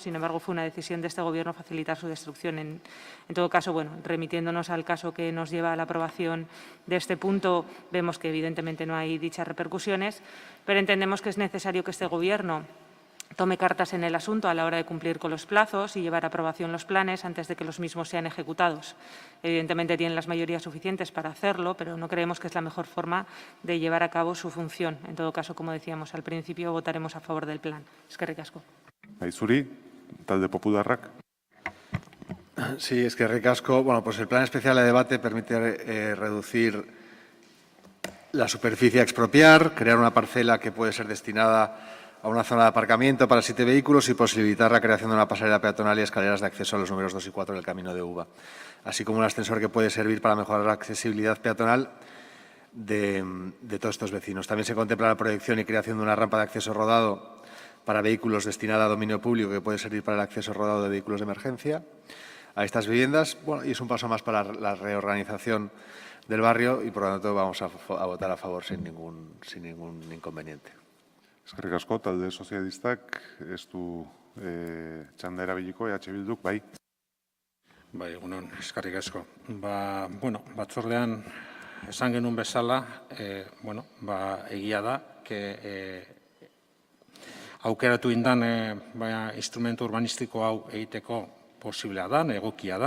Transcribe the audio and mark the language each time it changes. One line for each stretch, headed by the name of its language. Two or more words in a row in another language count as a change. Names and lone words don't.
Spanish: Sin embargo, fue una decisión de este Gobierno facilitar su destrucción. En todo caso, bueno, remitiéndonos al caso que nos lleva a la aprobación de este punto, vemos que evidentemente no hay dichas repercusiones, pero entendemos que es necesario que este Gobierno tome cartas en el asunto a la hora de cumplir con los plazos y llevar a aprobación los planes antes de que los mismos sean ejecutados. Evidentemente tienen las mayorías suficientes para hacerlo, pero no creemos que es la mejor forma de llevar a cabo su función. En todo caso, como decíamos al principio, votaremos a favor del plan.
Basque: Eskerrik asko. Zuri, talde popularrak. Sí, eskerrik asko.
Spanish: Bueno, pues el plan especial de debate permite reducir la superficie a expropiar, crear una parcela que puede ser destinada a una zona de aparcamiento para 7 vehículos y posibilitar la creación de una pasarela peatonal y escaleras de acceso a los números 2 y 4 del Camino de Uva, así como un ascensor que puede servir para mejorar la accesibilidad peatonal de todos estos vecinos. También se contempla la proyección y creación de una rampa de acceso rodado para vehículos destinada a dominio público que puede servir para el acceso rodado de vehículos de emergencia a estas viviendas. Bueno, y es un paso más para la reorganización del barrio y, por lo tanto, vamos a votar a favor sin ningún inconveniente.
Basque: Eskerrik asko, talde sozialistak ez du txanda erabiliko, Bilduk, bai. Bai, egunon, eskerrik asko. Batzordean esan genuen bezala, egia da, aukeratu indan instrumentu urbanistiko hau egiteko posiblea da, egokia da.